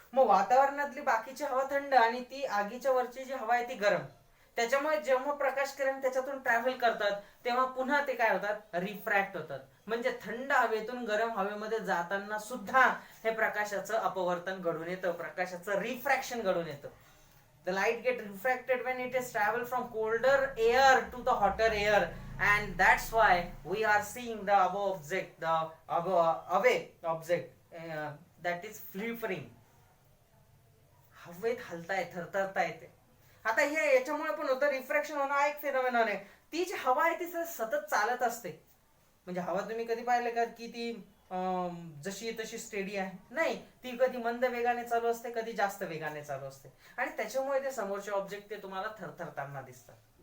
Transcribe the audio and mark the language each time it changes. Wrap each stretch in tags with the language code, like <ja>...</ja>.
<mr>मग वातावरणातली बाकीची हवा थंड आणि ती आगीच्या वरची जी हवा आहे ती गरम. त्याच्यामुळे जेव्हा प्रकाश किरण त्याच्यातून ट्रॅव्हल करतात तेव्हा पुन्हा ते काय होतात, रिफ्रॅक्ट होतात. म्हणजे थंड हवेतून गरम हवेमध्ये जाताना सुद्धा हे प्रकाशाचं अपवर्तन घडून येतं, प्रकाशाचं रिफ्रॅक्शन घडून येतं.</mr> <en>The light get refracted when it is travel from colder air to the hotter air, and that's why we are seeing the above object, the away object, that is flickering.</en> <mr>हवेत हलताय, थरथरता येते. आता हे याच्यामुळे पण होतं, refraction होणं हा एक फिनॉमिनॉन आहे. ती जी हवा आहे ती सतत चालत असते. म्हणजे हवा तुम्ही कधी पाहिलं का की ती जशी तशी स्टेडी आहे? नाही, ती कधी मंद वेगाने चालू असते, कधी जास्त वेगाने चालू असते, आणि त्याच्यामुळे ते समोरचे ऑब्जेक्ट ते तुम्हाला थरथरताना दिसतात.</mr>